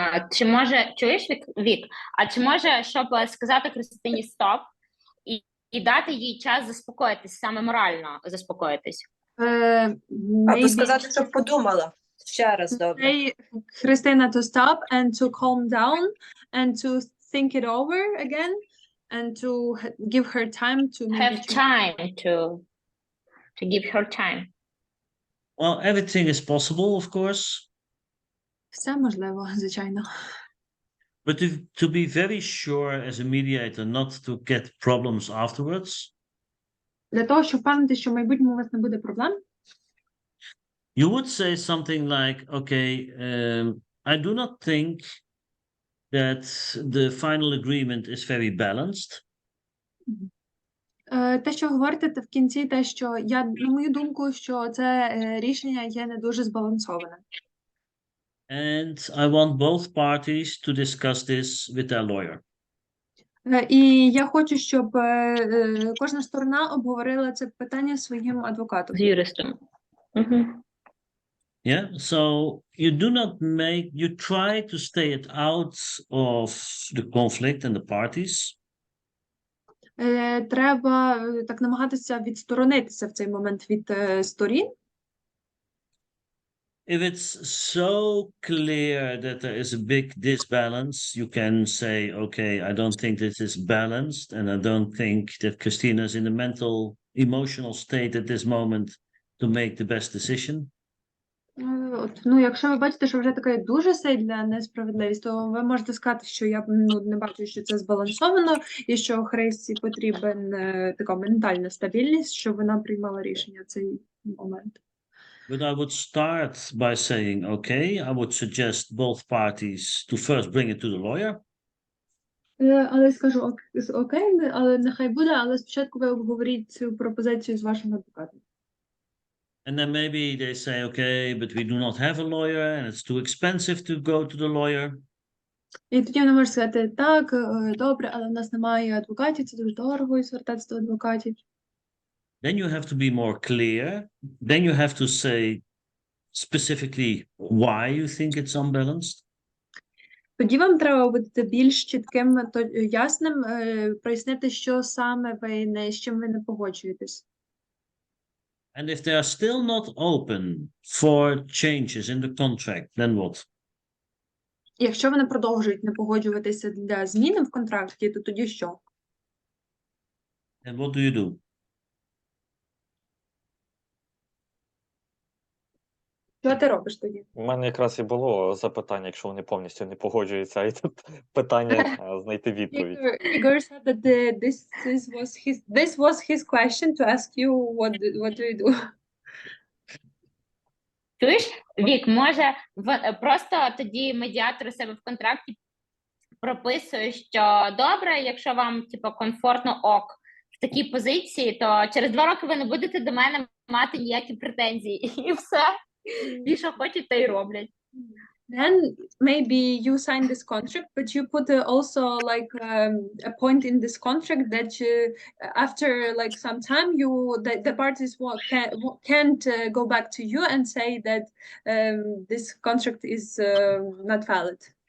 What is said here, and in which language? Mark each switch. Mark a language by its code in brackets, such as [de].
[uk] Чи може, чуєш, Вік? А чи може, щоб сказати Христині стоп і дати їй час заспокоїтись, саме морально заспокоїтись? Або сказати, щоб подумала. Ще раз, добре. [en] Say, Christina, to stop and to calm down and to think it over again and to give her time to Have time to give her time. Well, everything is possible, of course. [uk] Все можливо, звичайно. [en] But to be very sure as a mediator not to get problems afterwards, [uk] Для того, щоб впевнити, що в майбутньому у вас не буде проблем, [en] you would say something like, okay, I do not think that the final agreement is very balanced. [uk] те, що говорите в кінці, те, що я, на мою думку, що це рішення є не дуже збалансоване. [en] And I want both parties to discuss this with their lawyer. [uk] І я хочу, щоб кожна сторона обговорила це питання зі своїм адвокатом. З юристом. Мгм. [en] Yeah, so you do not you try to stay it out of the conflict and the parties. [uk] Треба так намагатися відсторонитися в цей момент від сторін. [en] If it's so clear that there is a big disbalance, you can say, okay, I don't think this is balanced, and I don't think that Christina is in the emotional state at this moment to make the best decision. [uk] Якщо ви бачите, що вже така дуже сильна несправедливість, то ви можете сказати, що я не бачу, що це збалансовано, і що Христі потрібен така ментальна стабільність, щоб вона приймала рішення в цей момент. [en] But I would start by saying, okay, I would suggest both parties to first bring it to the lawyer. [uk] Але скажу, окей, але нехай буде, але спочатку ви обговоріть цю пропозицію з вашим адвокатом. [en] And then maybe they say, okay, but we do not have a lawyer and it's too expensive to go to the lawyer. [uk] І тоді вони можуть сказати, так, добре, але в нас немає адвокатів, це дуже дорого і звертатися до адвокатів. [en] Then you have to be more clear. Then you have to say specifically why you think it's unbalanced. [uk] Тоді вам треба бути більш чітким, ясним, прояснити, що саме з чим ви не погоджуєтесь. [en] And if they are still not open for changes in the contract, then what? [uk] Якщо вони продовжують не погоджуватися для зміни в контракті, то тоді що? [en] And what do you do? [uk] Що ти робиш тоді? У мене якраз і було запитання, якщо вони повністю не погоджуються, і тут питання знайти відповідь. [en] Igor said that this was his question to ask you what do you do? [uk] Чуєш, Вік, може, просто тоді медіатор у себе в контракті прописує, що добре, якщо вам комфортно ок в такій позиції, то через 2 роки ви не будете до мене мати ніякі претензії. І все. І що хочуть, то й роблять. [en] Then maybe you sign this contract, but you put also like a point in this contract that after like some time the parties can't go back to you and say that this contract is not valid.